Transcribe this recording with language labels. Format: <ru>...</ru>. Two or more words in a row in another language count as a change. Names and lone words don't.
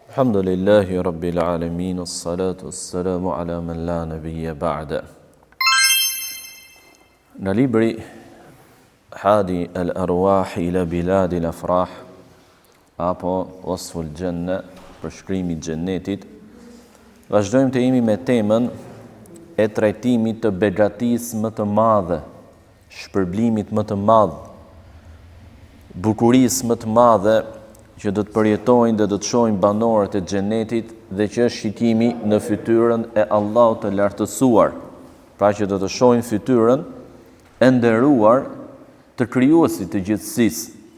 <ar>الحمد لله رب العالمين الصلاة السلام على من لا نبي بعده.</ar> <sq>Në libri Hadi al-Arwah ila Biladi al-Afrah, apo Wasful Janna, përshkrimi i xhennetit, vazhdojmë të jemi me temën e trajtimit të begatisë më të madhe, shpërblimit më të madh, bukurisë më të madhe që do të përjetojnë dhe do të shohin banorët e xhenetit dhe që është shikimi në fytyrën e Allahut të lartësuar, pra që do të shohin fytyrën e nderuar të krijuesit të gjithësisë.</sq>